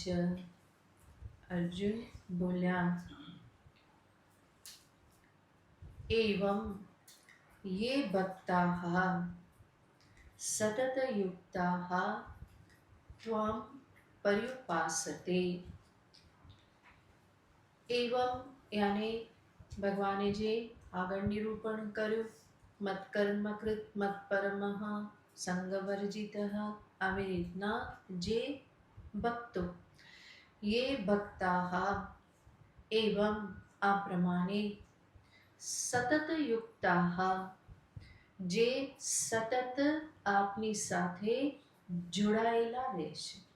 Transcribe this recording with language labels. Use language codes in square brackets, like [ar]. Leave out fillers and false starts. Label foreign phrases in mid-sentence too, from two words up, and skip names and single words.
[sa] अर्जुन बोल्या, एवं ये भक्ताः सततयुक्ताः त्वां पर्युपासते। [gu] એવમ યાને ભગવાને જે આગળ નિરૂપણ કર્યું, [sa] મત્કર્મકૃત મત્પરમઃ સંગવર્જિતઃ, [gu] આવી રીતના જે ભક્તો [sa] યે ભક્તાઃ [gu] એવમ આ પ્રમાણે સતતયુક્તાઃ જે સતત આપની સાથે જોડાયેલા રહેશે.